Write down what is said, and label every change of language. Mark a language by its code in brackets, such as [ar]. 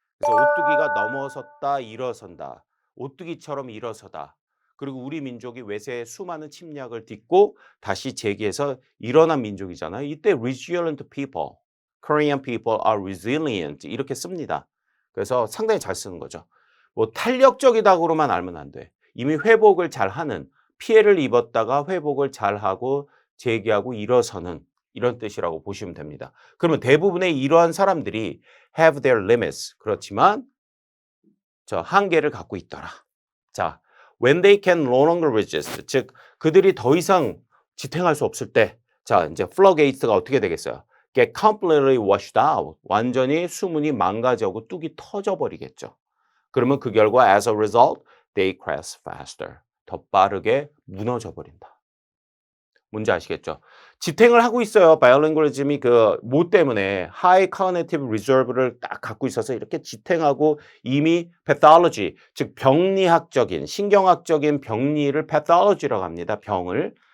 [ko] 그래서 오뚜기가 넘어섰다, 일어선다. 오뚜기처럼 일어서다. 그리고 우리 민족이 외세의 수많은 침략을 딛고 다시 재기해서 일어난 민족이잖아요. 이때 [en] resilient people, Korean people are resilient [ko] 이렇게 씁니다. 그래서 상당히 잘 쓰는 거죠. 뭐 탄력적이다고만 알면 안 돼. 이미 회복을 잘하는, 피해를 입었다가 회복을 잘하고 재기하고 일어서는 이런 뜻이라고 보시면 됩니다. 그러면 대부분의 이러한 사람들이 [en] have their limits. [ko] 그렇지만 저 한계를 갖고 있더라. [en] 자, when they can no longer resist. [ko] 즉 그들이 더 이상 지탱할 수 없을 때, 자, 이제 floodgates가 어떻게 되겠어요? [en] get completely washed out. [ko] 완전히 수문이 망가져고 뚝이 터져버리겠죠. 그러면 그 결과 [en] as a result, they crash faster. [ko] 더 빠르게 무너져 버린다. 뭔지 아시겠죠? 지탱을 하고 있어요. 바이오링구얼리즘이 그 뭐 때문에 [en] high cognitive reserve [ko] 를 딱 갖고 있어서 이렇게 지탱하고 이미 pathology, 즉 병리학적인, 신경학적인 병리를 pathology라고 합니다. 병을.